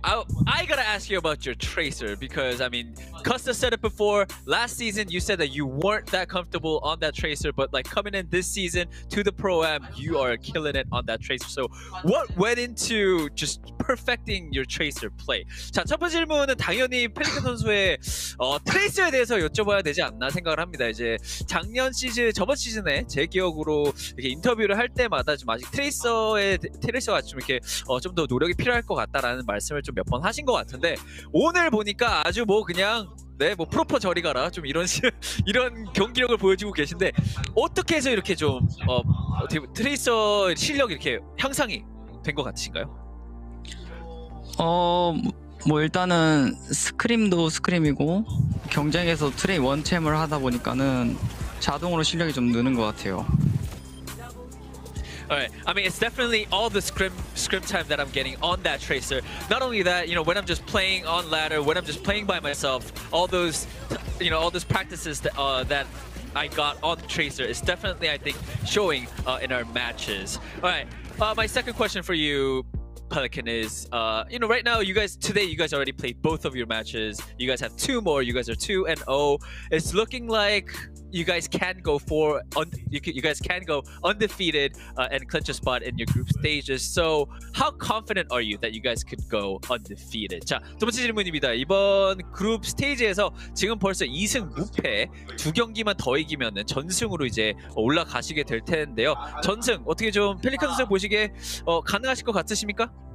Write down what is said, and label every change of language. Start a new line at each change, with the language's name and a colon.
English: I gotta ask you about your tracer because, I mean, Custa said it before. Last season, you said that you weren't that comfortable on that tracer, but like coming in this season to the Pro-Am, you are killing it on that tracer. So what went into just perfecting your tracer play?
Korean: 자, 첫 번째 질문은 당연히 펠리컨 선수의 트레이서에 대해서 여쭤봐야 되지 않나 생각을 합니다. 이제 저번 시즌에 제 기억으로 이렇게 인터뷰를 할 때마다 좀 아직 트레이서가 좀 이렇게 좀 더 노력이 필요할 것 같다라는 말씀을 좀 몇 번 하신 것 같은데 오늘 보니까 아주 뭐 그냥 뭐 프로퍼 저리 가라 좀 이런 경기력을 보여주고 계신데 어떻게 해서 이렇게 좀 트레이서 실력이 이렇게 향상이 된 것 같으신가요? 뭐 일단은 스크림도 스크림이고 경쟁에서 트레이 원챔을 하다 보니까는 자동으로 실력이 좀 느는 것 같아요.
English: All right. I mean, it's definitely all the scrim time that I'm getting on that tracer. Not only that, you know, when I'm just playing on ladder, when I'm just playing by myself, all those, you know, all those practices that I got on the tracer is definitely, I think, showing in our matches. All right. My second question for you, Pelican, is you know, right now today you guys already played both of your matches. You guys have 2 more. You guys are 2-0. It's looking like you guys can go you guys can go undefeated and clinch a spot in your group stages. So how confident are you that you guys could go undefeated?
Korean: 자, 두 번째 질문입니다. 이번 그룹 스테이지에서 지금 벌써 2승 무패 2경기만 더 이기면은 전승으로 이제 올라가시게 될 텐데요. 전승 어떻게 좀 펠리컨 선수 보시기에 가능하실 것 같으십니까?